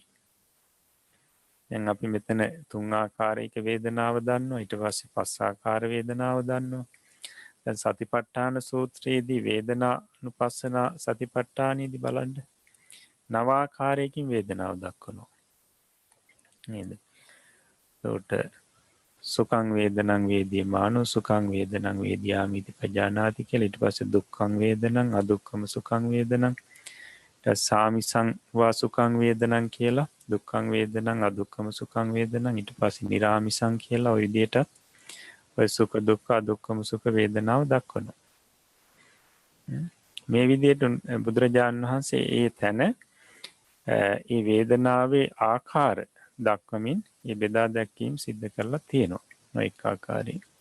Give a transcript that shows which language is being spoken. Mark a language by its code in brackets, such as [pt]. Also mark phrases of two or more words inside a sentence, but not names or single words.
[si] දැන් අපි මෙතන තුන් ආකාරයක වේදනාව දන්නවා. ඊට පස්සේ පස් ආකාර වේදනාව දන්නවා. දැන් සතිපට්ඨාන සූත්‍රයේදී වේදනානුපස්සනා සතිපට්ඨානෙදී බලන්න නව ආකාරයකින් වේදනාව දක්වනවා. නේද? ඒකට [pi] සුඛං වේදනං වේදියමානෝ සුඛං වේදනං වේදියාමිති පජානාති කියලා. [si] ඊට පස්සේ [pi] දුක්ඛං වේදනං අදුක්ඛම සුඛං වේදනං සාමිසං වා සුඛං වේදනං [si] කියලා [pi] දුක්ඛං වේදනං අදුක්ඛම සුඛං වේදනං [si] ඊට පස්සේ නිරාමිසං කියලා ওই විදිහට ඔය සුඛ දුක්ඛ අදුක්ඛම සුඛ වේදනාව දක්වනවා. මේ විදිහට බුදුරජාණන් වහන්සේ ඒ තැන ඒ වේදනාවේ ආකාර දක්වමින් මේ බෙදා දැක්වීම සිද්ධ කරලා තියෙනවා නොඑක ආකාරයෙන්.